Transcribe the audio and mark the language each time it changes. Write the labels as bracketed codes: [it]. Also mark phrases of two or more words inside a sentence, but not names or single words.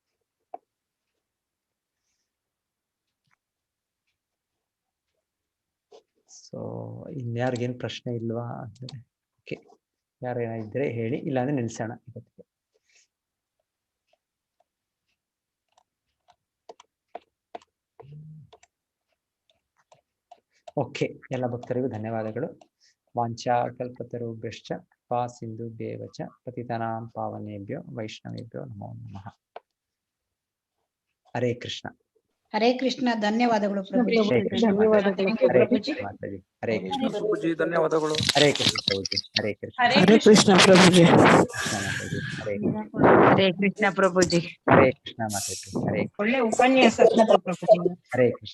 [kn] ಸೊ ಇನ್ಯಾರಿಗೇನು ಪ್ರಶ್ನೆ ಇಲ್ವಾ ಅಂದ್ರೆ ಓಕೆ, ಯಾರೇನಿದ್ರೆ ಹೇಳಿ, ಇಲ್ಲಾಂದ್ರೆ ನಿಲ್ಸೋಣ ಇವತ್ತಿಗೆ. ಓಕೆ, ಎಲ್ಲ ಭಕ್ತರಿಗೂ ಧನ್ಯವಾದಗಳು. [sa] ವಾಂಛಾ ಕಲ್ಪತರುಭ್ಯಶ್ಚ ಕೃಪಾ ಸಿಂಧುಭ್ಯೇವ ಚ ಪತಿತಾನಾಂ ಪಾವನೇಭ್ಯೋ ವೈಷ್ಣವೇಭ್ಯೋ ನಮೋ ನಮಃ. [kn] ಹರೇ ಕೃಷ್ಣ. ಹರೇ ಕೃಷ್ಣ. ಧನ್ಯವಾದಗಳು ಪ್ರಭುಜಿ. ಹರೇ ಕೃಷ್ಣ ಮಾತಾಜಿ. ಹರೇ ಕೃಷ್ಣ ಪ್ರಭುಜಿ, ಧನ್ಯವಾದಗಳು. ಹರೇ ಕೃಷ್ಣ ಪ್ರಭುಜಿ. ಹರೇ ಕೃಷ್ಣ. ಹರೇ ಕೃಷ್ಣ ಪ್ರಭುಜಿ. ಹರೇ ಕೃಷ್ಣ ಪ್ರಭುಜಿ. ಹರೇ ಕೃಷ್ಣ ಮಾತಾಜಿ. ಹರೇ ಒಳ್ಳೆ ಉಪನ್ಯಾಸ ಪ್ರಭುಜಿ. ಹರೇ ಕೃಷ್ಣ.